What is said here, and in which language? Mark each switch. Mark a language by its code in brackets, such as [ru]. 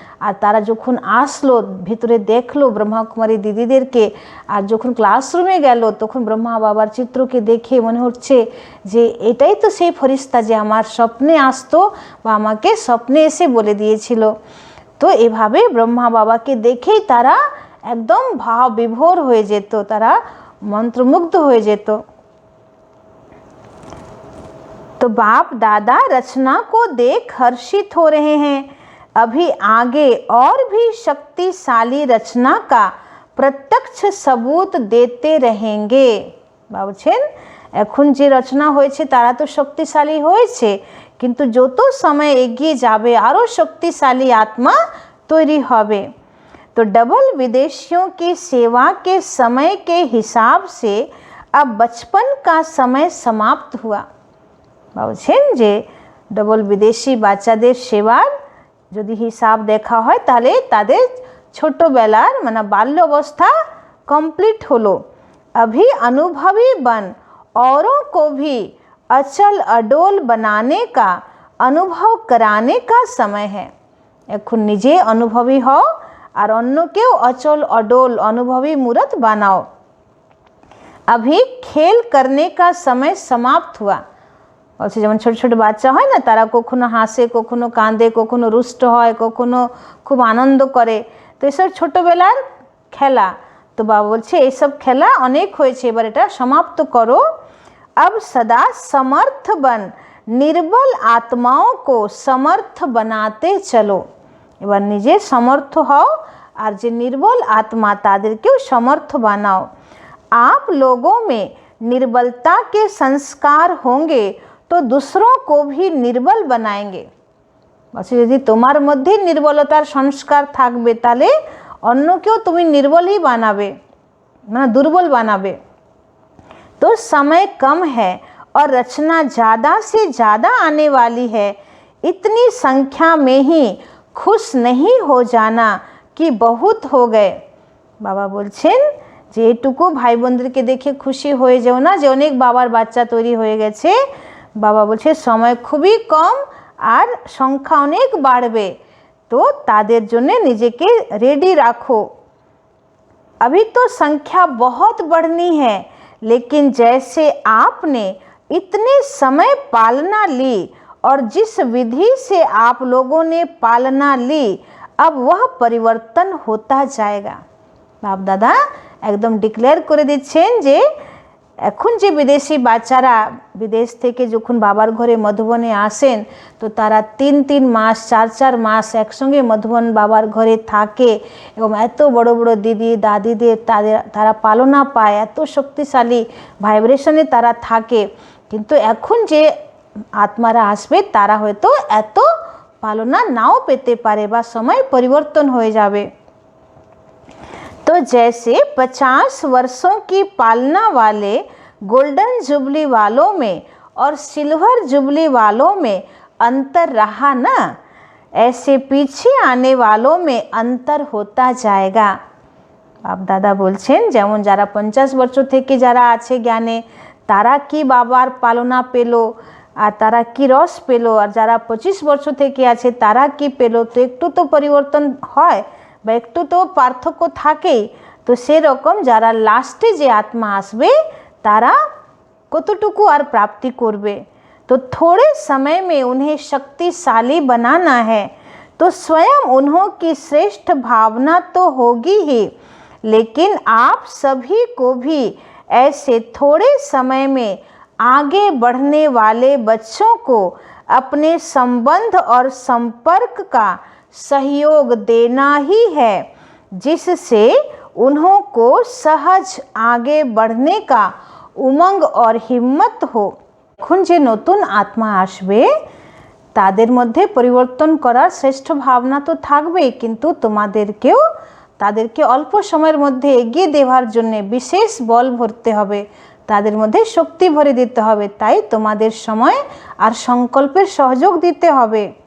[bn] আর তারা যখন আসলো ভিতরে দেখলো ব্রহ্মা কুমারী দিদিদেরকে, আর যখন ক্লাসরুমে গেল তখন ব্রহ্মা বাবার চিত্রকে দেখে মনে হচ্ছে যে এটাই তো সেই ফরিস্তা যে আমার স্বপ্নে আসতো বা আমাকে স্বপ্নে এসে বলে দিয়েছিল। তো এভাবে ব্রহ্মা বাবাকে দেখেই তারা একদম ভাব বিভোর হয়ে যেত, তারা মন্ত্রমুগ্ধ হয়ে যেত। [hi] तो बाप दादा रचना को देख हर्षित हो रहे हैं। अभी आगे और भी शक्तिशाली रचना का प्रत्यक्ष सबूत देते रहेंगे। [bn] বলছেন এখন যে রচনা হয়েছে তারা তো শক্তিশালী হয়েছে, কিন্তু যত সময় এগিয়ে যাবে আরও শক্তিশালী आत्मा তৈরি হবে। [hi] तो डबल विदेशियों की सेवा के समय के हिसाब से अब बचपन का समय समाप्त हुआ। [bn] বলছেন যে ডবল বিদেশি বাচ্চাদের সেবার যদি হিসাব দেখা হয় তাহলে তাদের ছোটবেলার মানে বাল্য অবস্থা কমপ্লিট হলো। [hi] अभी अनुभवी बन औरों को भी अचल अडोल बनाने का अनुभव कराने का समय है। [bn] এখন নিজে অনুভবী হও আর অন্যকেও অচল অডোল অনুভবী মূরত বানাও। [hi] अभी खेल करने का समय समाप्त हुआ। [bn] বলছে যেমন ছোট ছোট বাচ্চা হয় না, তারা কখনো হাসে, কখনো কাঁদে, কখনো রুষ্ট হয়, কখনো খুব আনন্দ করে, তো এসব ছোটোবেলার খেলা। তো বাবা বলছে এইসব খেলা অনেক হয়েছে, এবার এটা সমাপ্ত করো। [hi] अब सदा समर्थ बन निर्बल आत्माओं को समर्थ बनाते चलो। [bn] এবার নিজে সমর্থ হও আর যে নির্বল আত্মা তাদেরকেও সমর্থ বানাও। [hi] आप लोगों में निर्बलता के संस्कार होंगे तो दूसरों को भी निर्बल बनाएंगे। [bn] বলছে যদি তোমার মধ্যে নির্বলতার সংস্কার থাকবে তাহলে অন্যকেও তুমি নির্বলই বানাবে, মানে দুর্বল বানাবে। [hi] तो समय कम है और रचना ज़्यादा से ज़्यादा आने वाली है। इतनी संख्या में ही खुश नहीं हो जाना कि बहुत हो गए। [bn] বাবা বলছেন যে এটুকু ভাই বোনদেরকে দেখে খুশি হয়ে যাও না যে অনেক বাবার বাচ্চা তৈরি হয়ে গেছে। বাবা বলছে সময় খুবই কম আর সংখ্যা অনেক বাড়বে, তো তাদের জন্য নিজেকে রেডি রাখো। [hi] अभी तो संख्या बहुत बढ़नी है, लेकिन जैसे आपने इतने समय पालना ली और जिस विधि से आप लोगों ने पालना ली अब वह परिवर्तन होता जाएगा। [bn] बाप दादा एकदम डिक्लेयर করে দিচ্ছেন যে এখন যে বিদেশি বাচ্চারা বিদেশ থেকে যখন বাবার ঘরে মধুবনে আসেন তো তারা 3-3 মাস 4-4 মাস একসঙ্গে মধুবন বাবার ঘরে থাকে এবং এত বড় বড় দিদি দাদিদের তারা পালনা পায়, এত শক্তিশালী ভাইব্রেশনে তারা থাকে। কিন্তু এখন যে আত্মারা আসবে তারা হয়তো এত পালনা নাও পেতে পারে বা সময় পরিবর্তন হয়ে যাবে। [hi] तो जैसे 50 वर्षों की पालना वाले गोल्डन जुबली वालों में और सिल्वर जुबली वालों में अंतर रहा ना, ऐसे पीछे आने वालों में अंतर होता जाएगा। [bn] आप दादा बोलছেন যেমন যারা 50 বছর থেকে যারা আছে জ্ঞানে তারা কি বাবার পালনা পেল আর তারা কি রস পেল, আর যারা 25 বছর থেকে আছে তারা কি পেল, তো একটু তো পরিবর্তন হয় বা একটু তো পার্থক্য থাকেই। তো সেরকম যারা লাস্টে যে আত্মা আসবে তারা কতটুকু আর প্রাপ্তি করবে। [hi] तो थोड़े समय में उन्हें शक्तिशाली बनाना है, तो स्वयं उन्हों की श्रेष्ठ भावना तो होगी ही, लेकिन आप सभी को भी ऐसे थोड़े समय में आगे बढ़ने वाले बच्चों को अपने संबंध और संपर्क का सहयोग देना ही है, जिससे उन्हों को सहज आगे बढ़ने का उमंग और हिम्मत हो। [bn] এখন যে নতুন আত্মা আসবে তাদের মধ্যে পরিবর্তন করার শ্রেষ্ঠ ভাবনা তো থাকবেই, কিন্তু তোমাদেরকেও তাদেরকে অল্প সময়ের মধ্যে এগিয়ে দেওয়ার জন্য বিশেষ বল ভরতে হবে, তাদের মধ্যে শক্তি ভরে দিতে হবে। তাই তোমাদের সময় আর সংকল্পের সহযোগ দিতে হবে।